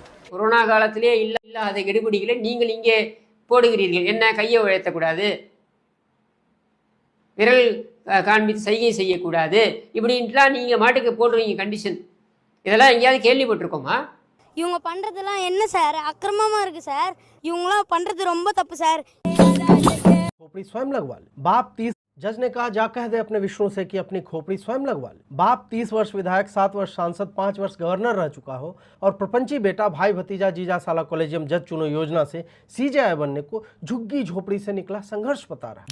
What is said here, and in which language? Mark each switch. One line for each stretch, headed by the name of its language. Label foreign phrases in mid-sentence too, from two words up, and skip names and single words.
Tamil: கொரோனா காலத்திலே இல்லாத கெடுபிடிகளை நீங்கள் இங்கே போடுகிறீர்கள். என்ன, கையை உயர்த்தக்கூடாது, விரல் காண்பித்து சைகை செய்யக்கூடாது, இப்படின்ட்டுலாம் நீங்கள் மாட்டுக்கு போடுறீங்க கண்டிஷன். இதெல்லாம் எங்கேயாவது கேள்விப்பட்டிருக்கோமா? இவங்க பண்றதெல்லாம் என்ன சார் அக்கிரமமா இருக்கு சார், இவங்களாம் பண்றது ரொம்ப தப்பு சார்.
Hindi: खोपड़ी स्वयं लगवा ले। बाप 30, जज ने कहा जा कह दे अपने विष्णु से कि अपनी खोपड़ी स्वयं लगवा ले। बाप 30 वर्ष विधायक, 7 वर्ष सांसद, 5 वर्ष गवर्नर रह चुका हो और प्रपंची बेटा भाई भतीजा जीजा साला कॉलेजियम जज चुनो योजना से सीजेआई बनने को झुग्गी झोपड़ी से निकला संघर्ष बता रहा है।